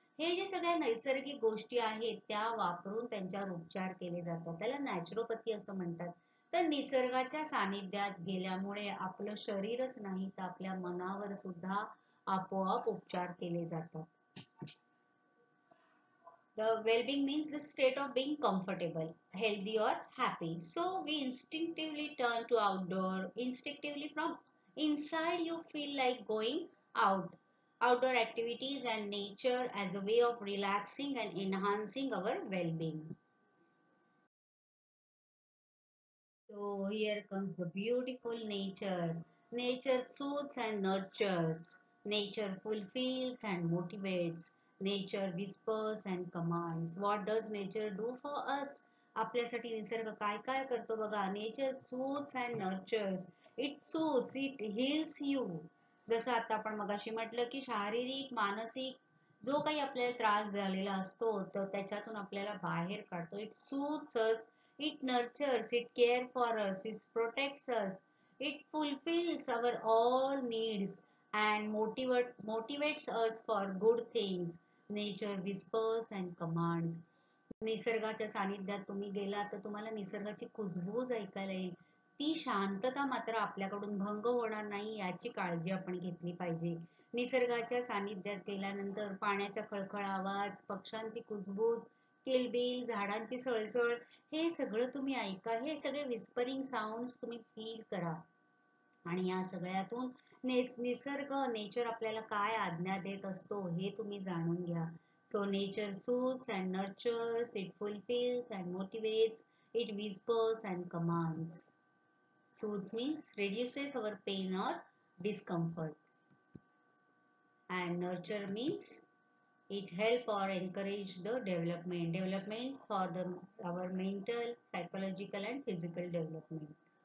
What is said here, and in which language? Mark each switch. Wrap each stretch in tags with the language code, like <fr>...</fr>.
<mr>हे जे सगळ्या नैसर्गिक गोष्टी आहेत त्या वापरून त्यांच्यावर उपचार केले जातात, त्याला नॅचरोपॅथी असं म्हणतात. तर निसर्गाच्या सानिध्यात गेल्यामुळे आपलं शरीरच नाही तर आपल्या मनावर सुद्धा आपोआप उपचार केले जातात.</mr> <en>The well-being means the state of being comfortable, healthy or happy. So we instinctively turn to outdoor. Instinctively from inside you feel like going out. Outdoor activities and nature as a way of relaxing and enhancing our well-being. So here comes the beautiful nature. Nature soothes and nurtures. Nature fulfills and motivates. Nature whispers and commands. What does nature do for us?</en> <mr>आपल्यासाठी निसर्ग काय काय करतो बघा.</mr> <en>Nature soothes and nurtures. It soothes, it heals you.</en> <mr>जसं आता आपण मगाशी म्हटलं की शारीरिक, मानसिक जो काही आपल्याला त्रास झालेला असतो तर त्याच्यातून आपल्याला बाहेर काढतो.</mr> <en>It soothes us. It nurtures, it cares for us, it protects us, it fulfills our all needs and motivates us for good things. Nature whispers and commands.</en> <mr>निसर्गाच्या सानिध्यात तुम्ही गेला तर तुम्हाला निसर्गाची कुजबूज ऐकायला येईल. ती शांतता मात्र आपल्याकडून भंग होणार नाही याची काळजी आपण घेतली पाहिजे. निसर्गाच्या सानिध्यात गेल्यानंतर पाण्याचा खळखळ आवाज, पक्ष्यांची कुजबूज, किलबिल, झाडांची सळसळ हे सगळं तुम्ही ऐका. हे सगळे</mr> <en>whispering sounds</en> <mr>तुम्ही फील करा आणि या सगळ्यातून निसर्ग नेचर आपल्याला काय आज्ञा देत असतो हे तुम्ही जाणून घ्या.</mr> <en>So nature soothes and nurtures, it fulfills and motivates, it whispers and commands. Soothe means reduces our pain or discomfort. And nurture means it help or encourage the development for our mental, psychological and physical development.</en>